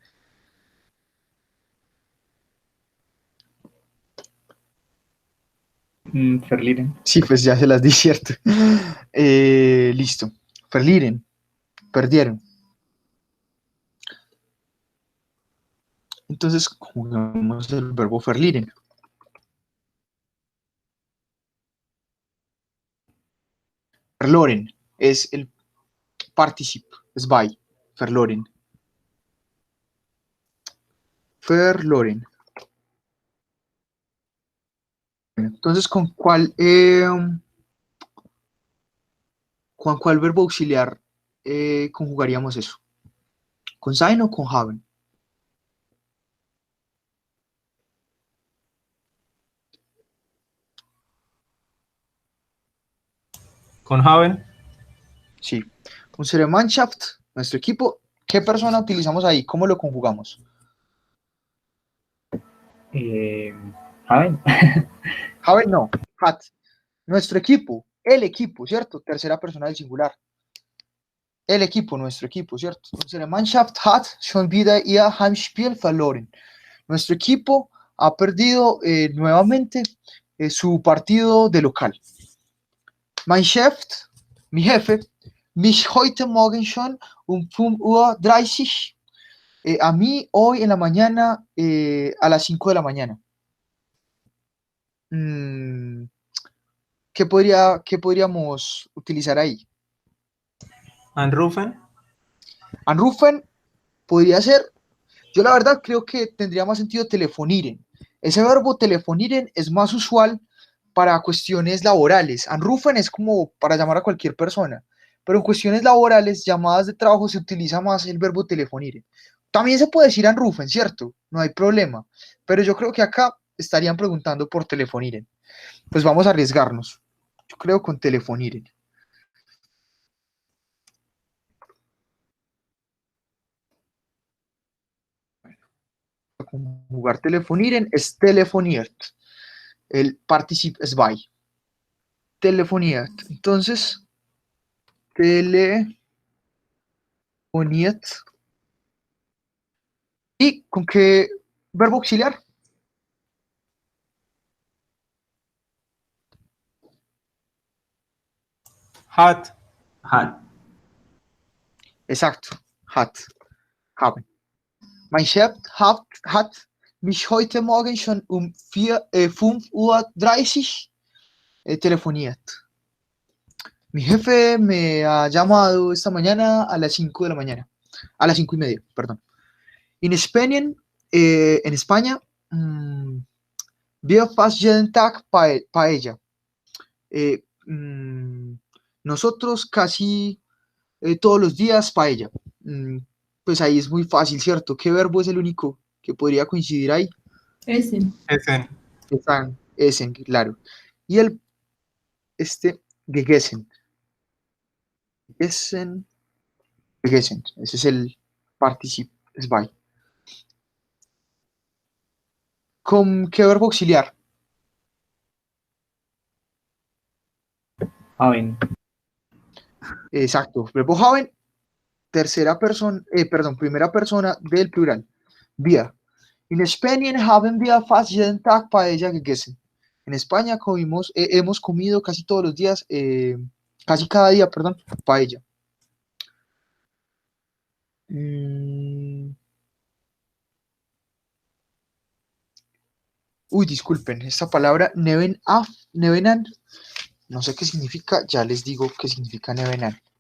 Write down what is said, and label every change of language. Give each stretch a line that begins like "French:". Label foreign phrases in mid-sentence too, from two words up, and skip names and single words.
German: Verlieren.
Spanish: Sí, pues ya se las di, cierto. Listo. Verlieren. Perdieron. Entonces conjugamos el verbo verlieren. Verloren es el participio, es by,
German: verloren. Verloren.
Spanish: Entonces, ¿con cuál verbo auxiliar conjugaríamos eso? ¿Con sein o con haben? Con haben.
German: Sí. Unsere Mannschaft,
Spanish: nuestro equipo. ¿Qué persona utilizamos ahí? ¿Cómo lo conjugamos?
German: Haben. Haben no, hat.
Spanish: Nuestro equipo, el equipo, ¿cierto? Tercera persona del singular. El equipo, nuestro equipo, ¿cierto?
German: Unsere Mannschaft hat schon wieder ihr Heimspiel verloren.
Spanish: Nuestro equipo ha perdido nuevamente su partido de local.
German: Mein Chef,
Spanish: mi jefe,
German: mich heute Morgen schon um 5:30 Uhr,
Spanish: a mí hoy en la mañana a las 5 de la mañana. ¿Qué podríamos utilizar ahí?
German: Anrufen.
Spanish: Anrufen podría ser, yo la verdad creo que tendría más sentido telefonieren. Ese verbo telefonieren es más usual para cuestiones laborales. Anrufen es como para llamar a cualquier persona, pero en cuestiones laborales, llamadas de trabajo, se utiliza más el verbo telefonieren. También se puede decir anrufen, ¿cierto? No hay problema, pero yo creo que acá estarían preguntando por telefonieren. Pues vamos a arriesgarnos. Yo creo con telefonieren. Conjugar telefonieren es telefoniert. El participio es by. Telefoniert. Entonces, telefoniert. ¿Y con qué verbo auxiliar?
German: Hat. Hat. Exacto. Hat. Haben. Mein Chef hat mich heute Morgen schon um 5:30 Uhr telefoniert.
Spanish: Mi jefe me ha llamado esta mañana a las 5 de la mañana. A las 5:30, perdón. En España,
German: wir fast jeden Tag paella.
Spanish: Nosotros casi todos los días paella. Pues ahí es muy fácil, ¿cierto? ¿Qué verbo es el único que podría coincidir ahí?
German: Essen. Essen.
Spanish: Están, essen, claro. Y el,
German: gegessen. Gegessen, gegessen.
Spanish: Ese es el participio, es by. ¿Con qué verbo auxiliar?
German: Haben.
Spanish: Exacto. Verbo haben, primera persona del plural.
German: Wir. In Spanien haben wir fast jeden Tag paella gegessen.
Spanish: En España hemos comido casi todos los días, casi cada día, perdón, paella. Uy, disculpen, esta palabra nevenan, no sé qué significa, ya les digo qué significa nevenan.